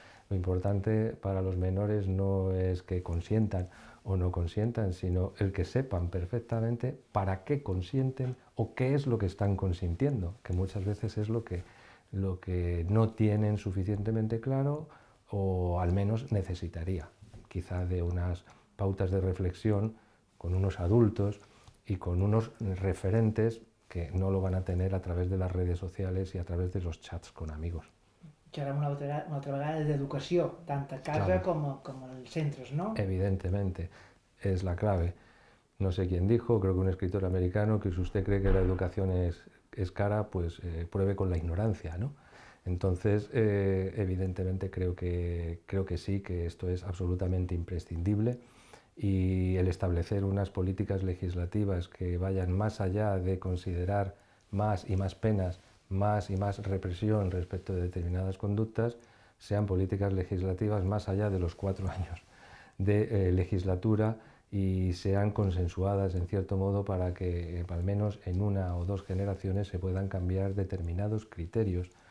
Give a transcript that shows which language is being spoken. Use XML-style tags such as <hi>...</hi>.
<es>Lo importante para los menores no es que consientan o no consientan, sino el que sepan perfectamente para qué consienten o qué es lo que están consintiendo, que muchas veces es lo que no tienen suficientemente claro o al menos necesitaría, quizá de unas pautas de reflexión con unos adultos y con unos referentes que no lo van a tener a través de las redes sociales y a través de los chats con amigos.</es> <ca>Que ara una altra vegada d'educació, tant a casa</ca> <es>Claro.</es> <ca>com als centres, ¿no?</ca> <es>Evidentemente, es la clave. No sé quién dijo, creo que un escritor americano, que si usted cree que la educación es cara, pues pruebe con la ignorancia, ¿no? Entonces, evidentemente creo que sí, que esto es absolutamente imprescindible, y el establecer unas políticas legislativas que vayan más allá de considerar más y más penas, más y más represión respecto de determinadas conductas, sean políticas legislativas más allá de los 4 años de legislatura y sean consensuadas en cierto modo para que al menos en una o dos generaciones se puedan cambiar determinados criterios</es>